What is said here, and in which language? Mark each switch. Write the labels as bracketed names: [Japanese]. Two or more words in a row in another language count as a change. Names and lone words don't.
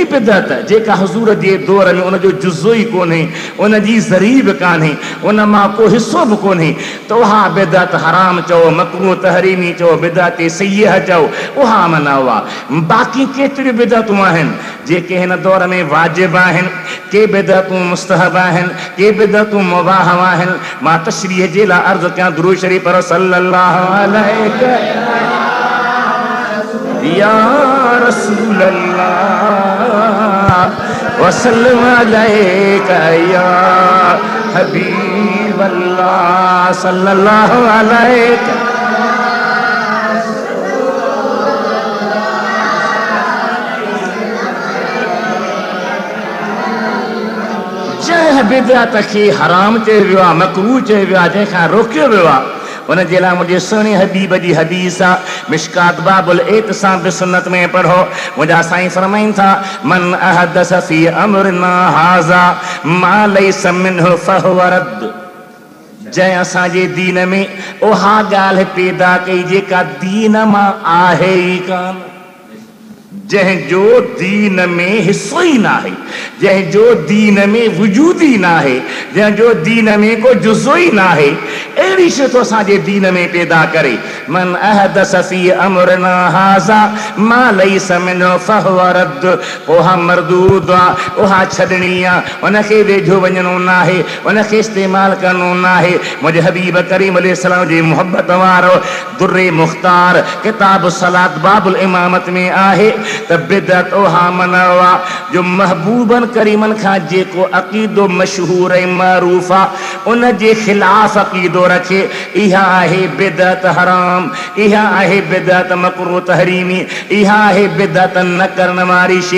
[Sindhi] बिदअत जेका हुज़ूर जे दौर में उन जो जुज़ो ई कोन्हे उन जी ज़रीब कान्हे उन मां को हिसो बि कोन्हे त उहा बिदअत हराम चओ मकरूह तहरीमी चओ बिदअत सय्यह चओ उहा मनावा बाक़ी केतिरियूं बिदअतूं आहिनि जेके हिन दौर में वाजिब आहिनि के बिदअतूं मुस्तहब आहिनि के बिदअतूं मुबाह आहिनि मां तशरीह जे लाइ अर्ज़ु कयां दुरूद शरीफ़ पढ़ो [Arabic] صلى الله عليه يا رسول الله وسلم عليك يا حبيب الله صلى الله عليك [Sindhi] जंहिं बिदअत खे हराम चयो वियो आहे मकरूह चयो वियो आहे जंहिंखां रोकियो वियो आहे उन जे लाइ मुंहिंजे सुहिणे हबीब जी हदीस आहे मिशकात बाबुल एतिसाम बि सुन्नत में पढ़ो मुंहिंजा साईं फरमाइनि था [Arabic] من أحدث في أمرنا هذا ما ليس منه فهو رد [Sindhi] जै असांजे दीन में उहा ॻाल्हि पैदा कई जेका दीन मां आहे ई कान, जंहिंजो दीन में हिस्सो ही ना है, जंहिंजो दीन में वजूद ही ना है, जंहिंजो दीन में को जुज़ो ही ना है, अहिड़ी शइ तो असांजे दीन में पैदा करे। [Arabic] من أحدث في أمرنا هذا ما ليس منه فهو رد, [Sindhi] उहा मरदूद आहे, उहा छॾणी आहे, उनखे वेझो वञणो न आहे, उनखे इस्तेमालु करणो न आहे। मुंहिंजे हबीब करीम अलैहिस्सलाम जी मोहब्बत वारो दुर्रे मुख़्तार किताब सलात बाबुल इमामत में आहे त बिदअत उहा मनवा जो महबूबन करीमन खां जेको अक़ीदो मशहूर ऐं मरूफ़ आहे उन जे ख़िलाफ़ अक़ीदो रखे, इहा आहे बिदअत हराम, इहा आहे बिदअत मकरूह तहरीमी, इहा आहे बिदअत न करण वारी शइ।